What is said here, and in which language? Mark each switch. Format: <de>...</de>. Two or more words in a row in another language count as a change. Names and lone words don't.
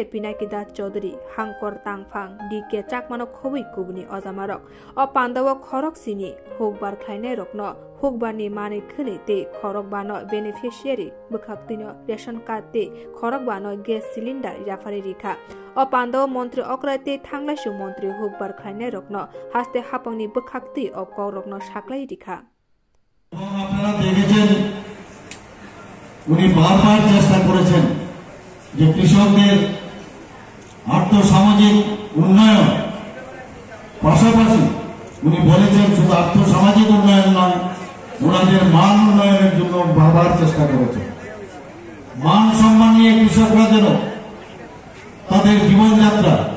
<trp>पिनाकी दास चौधरी हांकर तांगफांग डीके चाकमानो खबै कुबुनि अजामारक अ पान्दाव खरक सिनि हुकबार ख्लायनाय रकनो हुकबारनि माने खनै ते खरक बानो बेनिफिशियारि बखाक्तिनो</trp> <en>ration card</en> <trp>ते खरक बानो</trp> <en>gas cylinder</en> <trp>याफारि रिखा अ पान्दाव मन्त्री अक्राते थांलासु मन्त्री हुकबार ख्लायनाय रकनो हास्ते हापांनि बखाक्ति अ करकनो साक्लाय रिखा</trp> <bn>আপনারা দেখেছেন উনি বারবার চেষ্টা করেছেন যে কৃষকদের আর্থসামাজিক উন্নয়ন পাশাপাশি উনি বলেছেন শুধু আর্থসামাজিক উন্নয়ন নয় ওনাদের মান উন্নয়নের জন্য বারবার চেষ্টা করেছেন মান সম্মান নিয়ে কৃষকরা যেন তাদের জীবনযাত্রা</bn>